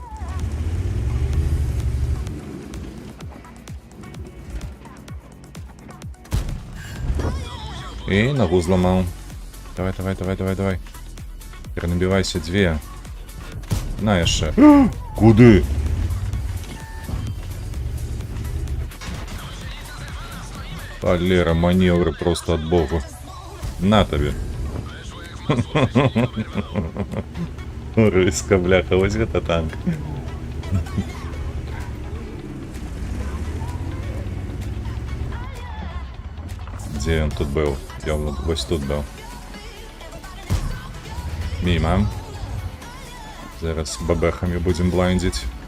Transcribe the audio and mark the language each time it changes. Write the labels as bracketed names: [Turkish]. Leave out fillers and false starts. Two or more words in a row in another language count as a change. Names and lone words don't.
[Belarusian] І ногу зламаў. Давай, давай, давай, давай, давай. Перанабівайся, дзве. На яшчэ. Куды? [Ukrainian] Валера, маневры просто от богу. На тобі. [Belarusian] Рыска, бляха, ось гэта танк. Дзе ён тут быў? Ён вось тут быў. Міма. Зараз бабэхамі будзем блайндзіць.